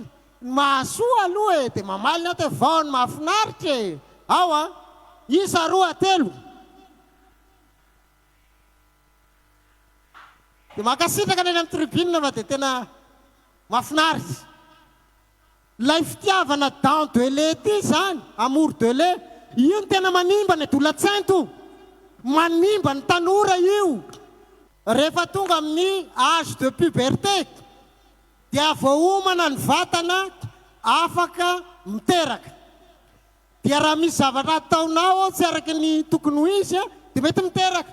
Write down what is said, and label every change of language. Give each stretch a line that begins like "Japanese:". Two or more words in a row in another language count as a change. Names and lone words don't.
Malagasy: Ny mahasoa aloha dia mamaly ny aty vao ny mafinaritra e. Ao a, isa roa telo. Dia makasitraka ny amin'ny tribune fa dia tena mafinaritra. Lay fitiavana
French: dent de lait
Malagasy: ty zany,
French: amour de lait,
Malagasy: io tena manimba ny adolatsento. Manimba ny tanora io. Rehefa tonga amin'ny
French: âge de puberté
Malagasy: dia voaomana ny vatana afaka miteraka. Dia raha misy zavatra ataonao tsy araka ny tokony ho izy dia mety miteraka.